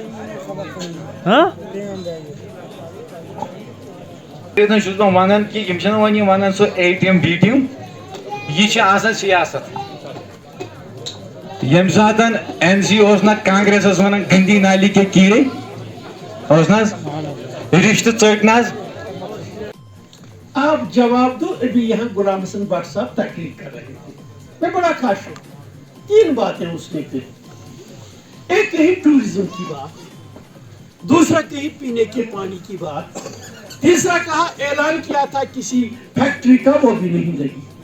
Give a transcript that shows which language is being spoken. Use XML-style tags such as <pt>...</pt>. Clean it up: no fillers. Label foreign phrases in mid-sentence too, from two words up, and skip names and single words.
<ks>چھس بہ ونان کہ یم ون ونان سہ</ks> <en>A team B team</en> <ks>یہ آسان سیاست یم سات این سی نا کانگریس ونان</ks> <ur>گندی نالی کے کیڑے</ur> <ks>رشتہ ٹھٹنا۔</ks> <ur>آپ جواب دو۔ ابھی یہاں غلام حسن بٹ صاحب تقریر کر رہے تھے، میں بڑا خوش ہوں۔ تین باتیں اس نے کی، ایک کہی ٹورزم کی بات، دوسرا کہی پینے کے پانی کی بات، تیسرا کہا اعلان کیا تھا کسی فیکٹری کا، وہ بھی نہیں لگی۔</ur>